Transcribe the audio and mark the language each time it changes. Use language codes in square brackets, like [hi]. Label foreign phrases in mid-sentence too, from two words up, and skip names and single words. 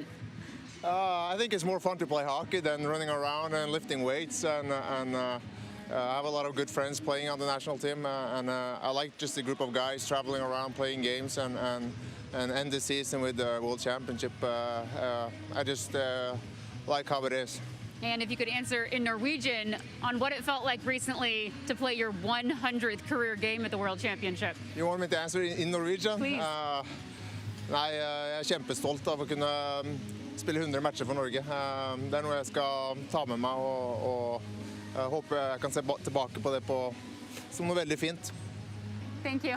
[en] I think it's more fun to play hockey than running around and lifting weights, and I have a lot of good friends playing on the national team, and I like just a group of guys traveling around playing games and end the season with the World Championship. I just like how it is. And if you could answer in Norwegian on what it felt like recently to play your 100th career game at the World Championship. You want me to answer in Norwegian? Please. [no] Nei, jeg kjempestolt av å kunne spille 100 matcher for Norge. Det er noe jeg skal ta med meg, og jeg håper jeg kan se tilbake på det som noe veldig fint. [en] Thank you.